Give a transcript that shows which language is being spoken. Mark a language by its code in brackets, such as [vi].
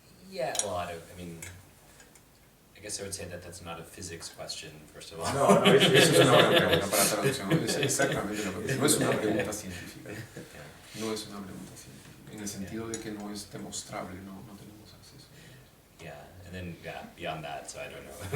[en] Yeah, well, I guess I would say that that's not a physics question, first of all. [es] No, Eso es una buena pregunta para traducción. Es exactamente lo que dice. No es una pregunta científica. No es una pregunta científica. En el sentido de que no es demostrable, no tenemos acceso. [en] Yeah, and then, beyond that, so I don't know.